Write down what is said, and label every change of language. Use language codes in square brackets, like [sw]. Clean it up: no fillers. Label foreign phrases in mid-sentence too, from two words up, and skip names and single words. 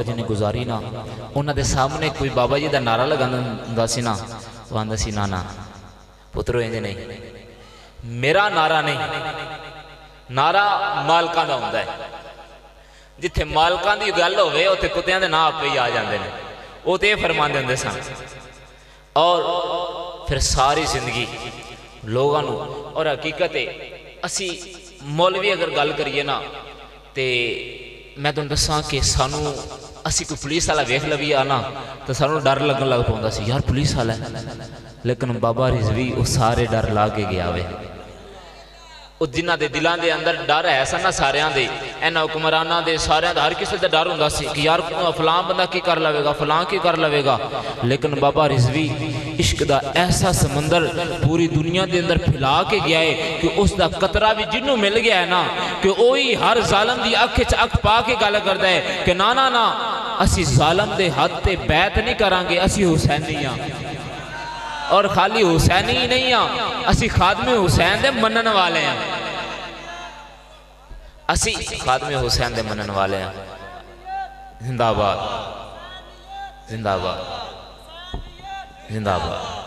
[pa] جی نے گزاری نا انہاں دے سامنے کوئی بابا جی دا نعرہ لگانا سی نا وہ آندہ سی نانا پترو انجے نہیں میرا نعرہ نہیں نعرہ مالکاں دا ہوندہ ہے جتھے مالکاں دی گل ہوئے اوتھے کتیاں دے نا آپ پہ ہی آ جاندے نے وہ تے فرمان دے سن اور پھر ساری زندگی لوگوں اور حقیقت ہے اسی مولوی اگر گل کریے نا [ur] تو میں تمہیں [pa] دساں کہ سانو اسی کوئی پولیس والا ویکھ لویے آنا تو سانو ڈر لگن لگ پاؤں سی یار پولیس والا ہے، لیکن بابا رضوی وہ سارے ڈر لا کے گیا وے، وہ جنہ دے دلان دے اندر ڈر ہے سن نا ساریاں دے، اینا حکمراناں دے ساریاں دا ہر کسی دا ڈر ہوندا سی کہ یار فلاں بندہ کی کر لوے گا، فلاں کی کر لوے گا، لیکن بابا رضوی عشق دا ایسا سمندر پوری دنیا دے اندر پھیلا کے گیا ہے کہ اس دا قطرہ بھی جنوں مل گیا ہے نا کہ وہی ہر ظالم دی اکھ وچ اکھ پا کے گل کردا ہے کہ نا نا نا اسی ظالم دے حد تے بیعت نہیں کران گے، اسی حسینی ہاں، اور خالی حسینی ہی نہیں ہاں، اسی خادم حسین دے منن والے ہیں، اسی خادم حسین دے منن والے ہیں۔ زندہ آباد، زندہ آباد، زندہ آباد،